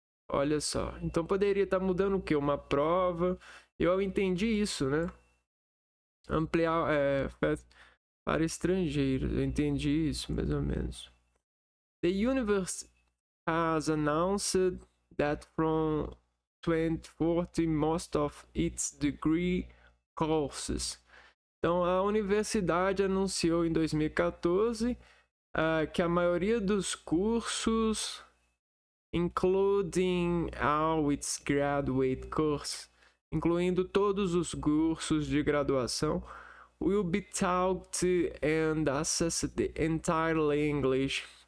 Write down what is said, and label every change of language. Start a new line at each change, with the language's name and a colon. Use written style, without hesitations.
Portuguese: Olha só, então poderia estar mudando o que? Uma prova. Eu entendi isso, né? Ampliar para estrangeiros. Eu entendi isso, mais ou menos.
English: The university has announced that from 2014 most of its degree courses.
Portuguese: Então a universidade anunciou em 2014 que a maioria dos cursos,
English: including all its graduate courses,
Portuguese: incluindo todos os cursos de graduação,
English: will be taught and assessed entirely English.